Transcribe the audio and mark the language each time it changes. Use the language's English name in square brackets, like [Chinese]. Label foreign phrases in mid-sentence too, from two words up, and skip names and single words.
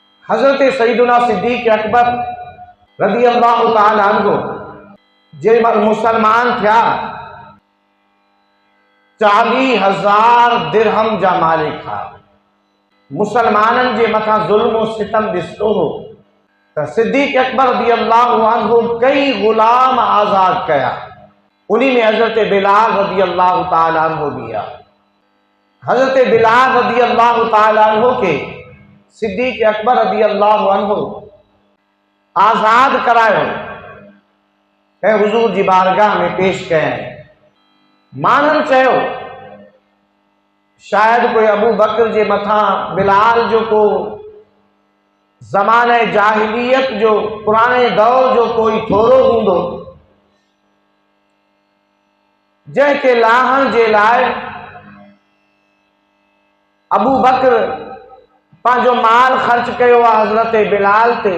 [Sindhi] حضرت سیدنا صدیق اکبر رضی اللہ تعالی عنہ جے مسلمان تھیا 40,000 درہم جا مالک تھا. مسلمانن جے متھا ظلم و ستم ॾिसंदो हो त صدیق اکبر رضی اللہ عنہ کئی غلام آزاد کیا. [Urdu] انہی میں حضرت بلال رضی اللہ تعالی عنہ بھی ہے. [Sindhi] حضرت بلال رضی اللہ تعالی عنہ کے صدیق اکبر رضی اللہ عنہ آزاد کرایو ऐं हुजूर जी बारगाह में पेश कयनि. माननि चयो शायद कोई अबू बकर जे मथां बिलाल जो को ज़माने जाहिलियत जो पुराने दौर जो कोई थोरो हूंदो जंहिंखे लाहण जे लाइ अबू बकर पंहिंजो माल ख़र्च कयो आहे हज़रत बिलाल ते.